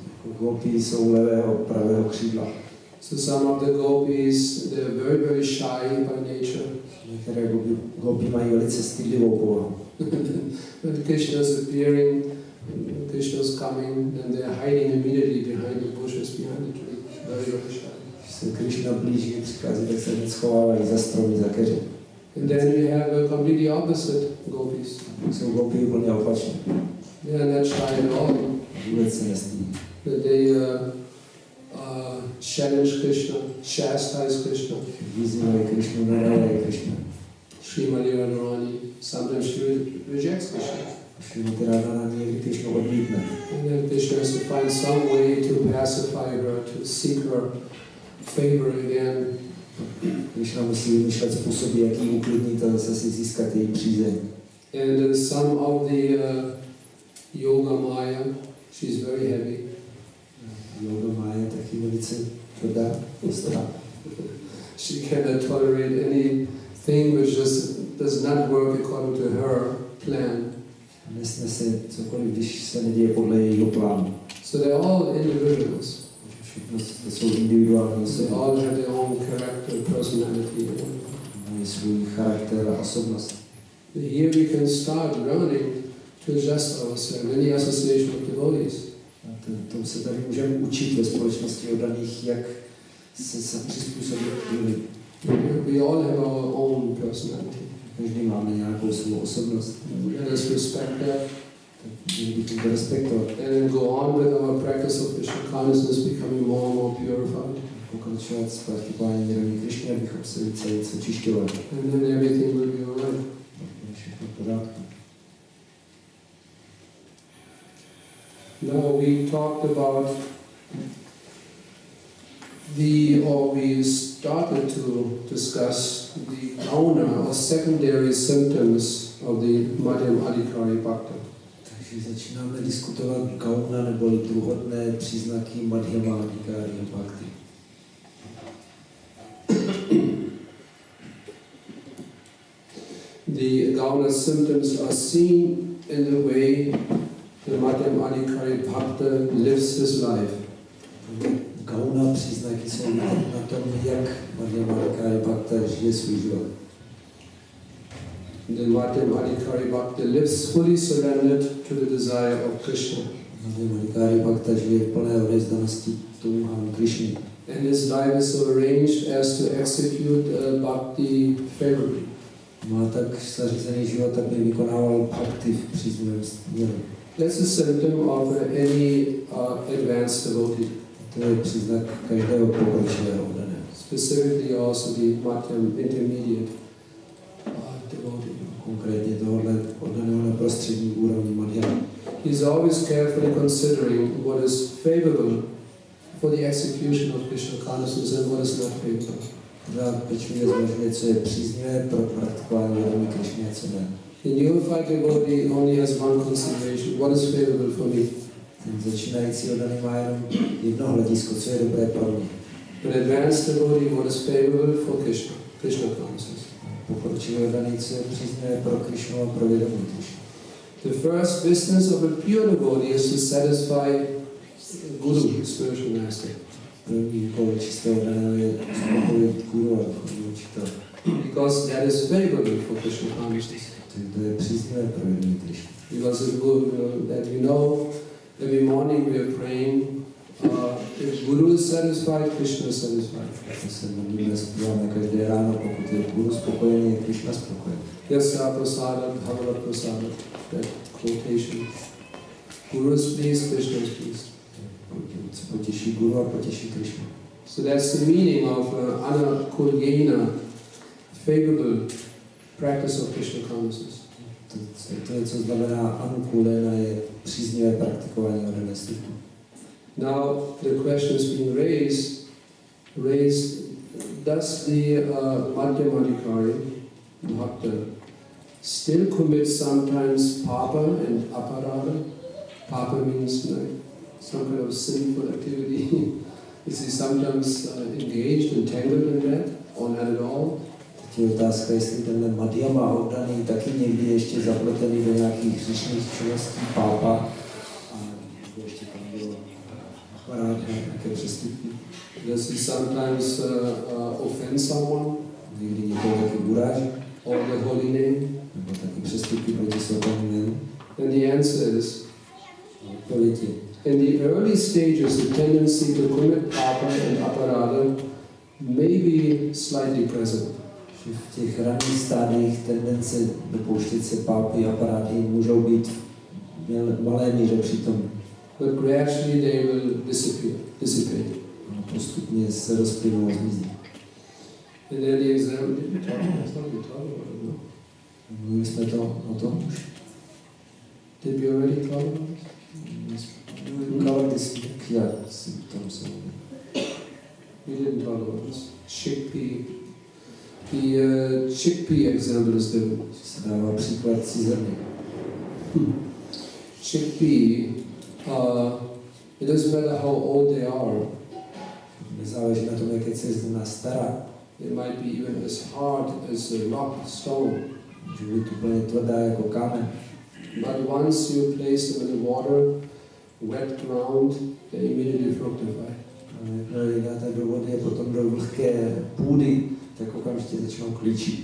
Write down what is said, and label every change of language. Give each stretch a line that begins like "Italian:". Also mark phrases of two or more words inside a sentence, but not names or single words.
Czech: Gopis jsou levého, pravého křídla.
English: So some of the gopis, they're very, very shy by nature.
Czech: Některé gopi mají velice stydlivou povahu.
English: When Krishna is appearing, Krishna is coming, and they're hiding immediately behind the bushes, behind the tree. Very, very shy.
Czech: Když se Krishna blíží, přichází, tak se hned schovávají za stromy, za keře.
English: And then you have a completely opposite gopis.
Czech: Jsou gopi úplně opačné.
English: They are not shy at all.
Czech: Vůbec se nestydí.
English: They challenge Krishna, chastise Krishna.
Czech: Vyzývají Krishnu, nadávají Krishna.
English: Srimati Radharani, sometimes she rejects Krishna.
Czech: Srimati Radharani někdy Krishnu odmítne.
English: And then Krishna has to find some way to pacify her, to seek her favor again.
Czech: Krishna musí vymýšlet způsoby, jak ji uklidnit a zase si získat její přízeň.
English: And some of the Yoga Maya, she's very heavy.
Czech: Yoga Maya je taky velice tvrdá, ostrá.
English: She cannot tolerate anything which just does not work according to her plan.
Czech: Nesnese cokoliv, když se neděje podle jejího plánu.
English: So they're all individuals.
Czech: Všechno to jsou individuální osoby.
English: They all have their own character, personality.
Czech: Mají svůj charakter a osobnost.
English: Here we can start learning to adjust ourselves in the association of devotees.
Czech: Tomu se tady můžeme učit ve společnosti oddaných, jak se přizpůsobit lidem.
English: We all have our own personality.
Czech: Každý máme nějakou svou osobnost.
English: Let us respect that.
Czech: Měli bychom to respektovat.
English: And then go on with our practice of Krishna consciousness, becoming more and more purified.
Czech: Pokračovat s praktikováním vědomí Krishny, abychom se více očišťovali.
English: And then everything will be alright.
Czech: Všechno v pořádku.
English: Now we talked about we started to discuss the gauna or secondary symptoms of the Madhyam Adhikari Bhakta.
Czech: Takže začínáme diskutovat gauna neboli druhotné příznaky Madhyama Adhikari Bhakti.
English: The gauna symptoms are seen in the way the Madhyam Adhikari Bhakta lives his life.
Czech: Gauna příznaky jsou na tom, jak Madhyam Adhikari Bhakta žije svůj život.
English: The Madhyam Adhikari Bhakta lives fully surrendered to the desire of Krishna.
Czech: Madhyam Adhikari Bhakta žije v plné odevzdanosti touhám Krishny.
English: And his life is so arranged as to execute bhakti favorably.
Czech: Má tak zařízený život, aby vykonával bhakti v příznivém směru.
English: That's a symptom of any advanced devotee.
Czech: To je příznak každého pokročilého oddaného.
English: Specifically also the Madhyam intermediate devotee.
Czech: Konkrétně tohohle oddaného na prostřední úrovni Madhyam.
English: He's always carefully considering what is favorable for the execution of Krishna consciousness and what is not favorable.
Czech: Pořád pečlivě zvažuje, co je příznivé pro praktikování vědomí Krishny a co ne.
English: The neophyte devotee only has one consideration: what is favorable for me.
Czech: Ten začínající oddaný má jenom jedno hledisko, co je dobré pro mě.
English: But advanced devotee, what is favorable for Krishna, Krishna consciousness.
Czech: Pokročilý oddaný, co je příznivé pro Krishnu a pro vědomí Krishny.
English: The first business of a pure devotee is to satisfy Guru, spiritual master.
Czech: První úkol čistého oddaného je uspokojit Guru a duchovní učitele.
English: Because that is favorable for Krishna consciousness.
Czech: To je příznivé pro vědomí Krishny.
English: Because that we know, every morning we are praying, if Guru is satisfied, Krishna is satisfied.
Czech: To se modlíme, zpíváme každé ráno, pokud je Guru spokojený, je Krishna spokojený.
Sanskrit: Yasya prasada, bhagavad prasada,
English: that quotation. Guru is pleased, Krishna is pleased.
Czech: Potěší Guru a potěší Krishna.
English: So that's the meaning of anakulyena, favorable practice of Krishna consciousness.
Czech: To je, co znamená anukulena, je příznivé praktikování oddané služby.
English: Now the question is being raised, does the Madhyam Adhikari Bhakta still commit sometimes papa and aparada? Papa means like some kind of sinful activity. Is he sometimes engaged, entangled in that, or not at all?
Czech: Teď je otázka, jestli tenhle Madhyama oddaný taky někdy ještě zapletený do nějakých hříšných činností pápa a ještě tam bylo aparát nějaké přestupky.
English: Does he sometimes offend someone?
Czech: Někdy někoho taky uráží.
English: Or the holy name?
Czech: Nebo taky přestupky proti svatému jménu.
English: And the answer is,
Czech: odpověď je,
English: in the early stages, the tendency to commit papa and aparada may be slightly present.
Czech: V těch raných stádiích tendence dopouštět se pápy a aparáty můžou být v malé míře přítomné.
English: But gradually they will dissipate.
Czech: Postupně se rozplynou a zmizí.
English: And then the example, did we talk about it? No.
Czech: Mluvili jsme to o tom už.
English: Did we already talk about it? Covered this symptoms. We didn't talk about this. Chickpea. The chickpea example is given.
Czech: Se dává příklad cizrny.
English: Chickpea, it doesn't matter how old they are.
Czech: Nezáleží na tom, jak je cizrna stará.
English: They might be even as hard as a rock, stone.
Czech: Může být úplně tvrdá jako kámen.
English: But once you place them in the water, wet ground, they immediately fructify.
Czech: Ale jak dáte do vody a potom do vlhké půdy, tak okamžitě začnou klíčit.